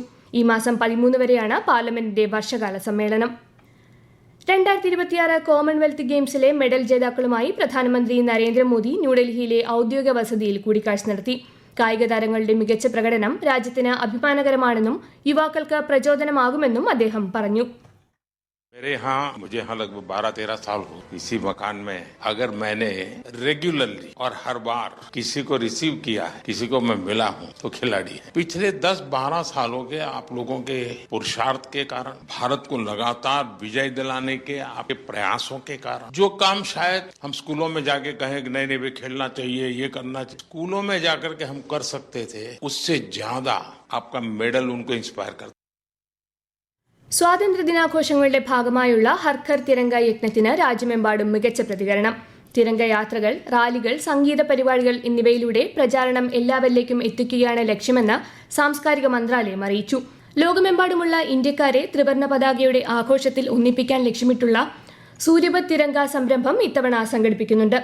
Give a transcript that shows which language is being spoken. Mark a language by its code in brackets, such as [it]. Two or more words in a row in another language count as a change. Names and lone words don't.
[ml] ഈ മാസം 13 വരെയാണ് പാർലമെന്റിന്റെ വർഷകാല സമ്മേളനം. 2026 കോമൺവെൽത്ത് ഗെയിംസിലെ മെഡൽ ജേതാക്കളുമായി പ്രധാനമന്ത്രി നരേന്ദ്രമോദി ന്യൂഡൽഹിയിലെ ഔദ്യോഗിക വസതിയിൽ കൂടിക്കാഴ്ച നടത്തി. കായിക താരങ്ങളുടെ മികച്ച പ്രകടനം രാജ്യത്തിന് അഭിമാനകരമാണെന്നും യുവാക്കൾക്ക് പ്രചോദനമാകുമെന്നും അദ്ദേഹം പറഞ്ഞു. [hi] मुझे यहाँ लगभग 12-13 साल हो इसी मकान में. अगर मैंने रेगुलरली और हर बार किसी को रिसीव किया है, किसी को मैं मिला हूँ, तो खिलाड़ी है. पिछले 10-12 सालों के आप लोगों के पुरुषार्थ के कारण, भारत को लगातार विजय दिलाने के आपके प्रयासों के कारण, जो काम शायद हम स्कूलों में जाके कहें कि नहीं वे खेलना चाहिए, ये करना चाहिए, स्कूलों में जाकर के हम कर सकते थे, उससे ज्यादा आपका मेडल उनको इंस्पायर करता. [ml] സ്വാതന്ത്ര്യ ദിനാഘോഷങ്ങളുടെ ഭാഗമായുള്ള ഹർഘർ തിരങ്ക യജ്ഞത്തിന് രാജ്യമെമ്പാടും മികച്ച പ്രതികരണം. തിരങ്ക യാത്രകൾ, റാലികൾ, സംഗീത പരിപാടികൾ എന്നിവയിലൂടെ പ്രചാരണം എല്ലാവരിലേക്കും എത്തിക്കുകയാണ് ലക്ഷ്യമെന്ന് സാംസ്കാരിക മന്ത്രാലയം അറിയിച്ചു. ലോകമെമ്പാടുമുള്ള ഇന്ത്യക്കാരെ ത്രിവർണ്ണ പതാകയുടെ ആഘോഷത്തിൽ ഒന്നിപ്പിക്കാൻ ലക്ഷ്യമിട്ടുള്ള സൂര്യപത് തിരങ്ക സംരംഭം ഇത്തവണ സംഘടിപ്പിക്കുന്നുണ്ട്.